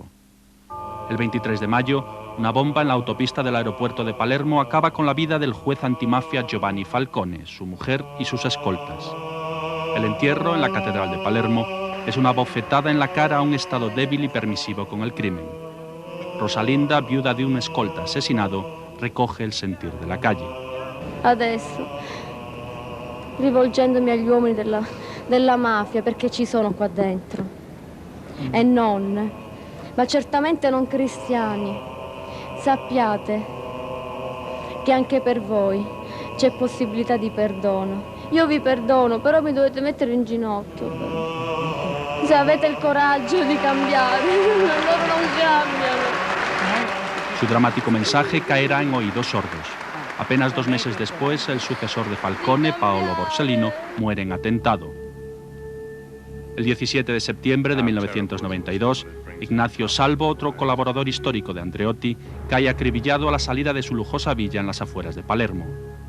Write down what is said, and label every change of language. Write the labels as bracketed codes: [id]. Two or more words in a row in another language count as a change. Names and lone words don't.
[es] El 23 de mayo, una bomba en la autopista del aeropuerto de Palermo acaba con la vida del juez antimafia Giovanni Falcone, su mujer y sus escoltas. El entierro en la Catedral de Palermo es una bofetada en la cara a un Estado débil y permisivo con el crimen. Rosalinda, viuda de un escolta asesinado, recoge el sentir de la calle. [it] Adesso, rivolgendomi agli uomini della mafia, perché ci sono qua dentro, e non, ma certamente non cristiani, sappiate che anche per voi c'è possibilità di perdono. Io vi perdono, però mi dovete mettere in ginocchio. Se avete il coraggio di cambiare, loro non cambiano. [es] Su dramático mensaje caerá en oídos sordos. Apenas 2 meses después, el sucesor de Falcone, Paolo Borsellino, muere en atentado. El 17 de septiembre de 1992, Ignacio Salvo, otro colaborador histórico de Andreotti, cae acribillado a la salida de su lujosa villa en las afueras de Palermo.